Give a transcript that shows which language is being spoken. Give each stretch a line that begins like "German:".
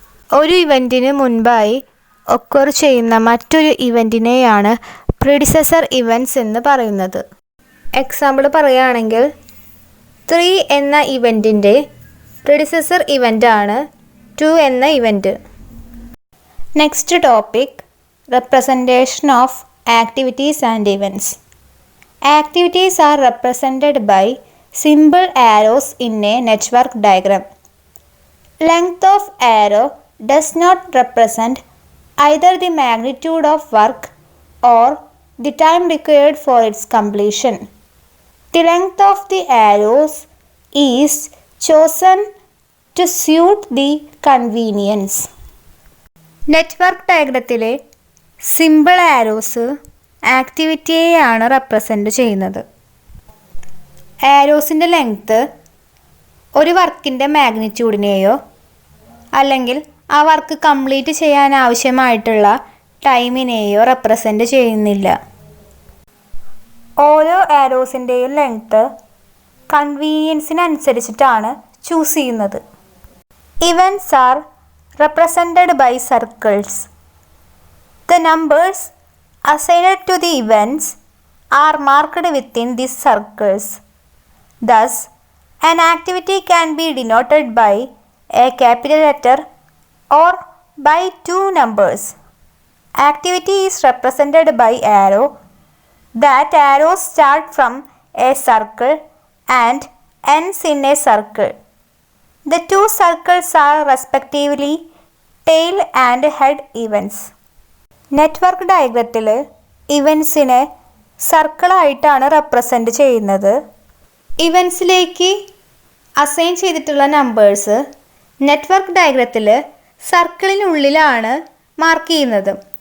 Malayalam: ഒരു ഇവൻറ്റിന് മുൻപായി ഒക്കർ ചെയ്യുന്ന മറ്റൊരു ഇവൻറ്റിനെയാണ് പ്രെഡിസസർ ഇവൻറ്റ്സ് എന്ന് പറയുന്നത്. എക്സാമ്പിൾ പറയുകയാണെങ്കിൽ 3 എന്ന ഇവൻറ്റിൻ്റെ പ്രെഡിസസർ ഇവൻ്റാണ് 2 എന്ന event.
English: Next topic representation of activities and events. Activities are represented by simple arrows in a network diagram. Length of arrow does not represent either the magnitude of work or the time required for its completion. The length of the arrows is chosen to suit the convenience.
Malayalam: Network ഡയഗ്രത്തിലെ simple arrows ആക്ടിവിറ്റിയെയാണ് represent ചെയ്യുന്നത്. ആരോസിൻ്റെ length ഒരു വർക്കിൻ്റെ മാഗ്നിറ്റ്യൂഡിനെയോ അല്ലെങ്കിൽ ആ work complete ചെയ്യാൻ ആവശ്യമായിട്ടുള്ള ടൈമിനെയോ represent ചെയ്യുന്നില്ല. ഓരോ ആരോസിൻ്റെയും length കൺവീനിയൻസിനനുസരിച്ചിട്ടാണ് choose ചെയ്യുന്നത്.
English: Events are represented by circles. The numbers assigned to the events are marked within these circles. Thus, an activity can be denoted by a capital letter or by 2 numbers. Activity is represented by arrow. That arrows start from a circle and ends in a circle. The 2 circles are respectively tail and head events.
Malayalam: Network ഡയഗ്രത്തിൽ ഇവൻസിനെ സർക്കിളായിട്ടാണ് represent ചെയ്യുന്നത്. ഇവൻസിലേക്ക് assign ചെയ്തിട്ടുള്ള numbers network ഡയഗ്രത്തിൽ സർക്കിളിനുള്ളിലാണ് mark ചെയ്യുന്നത്.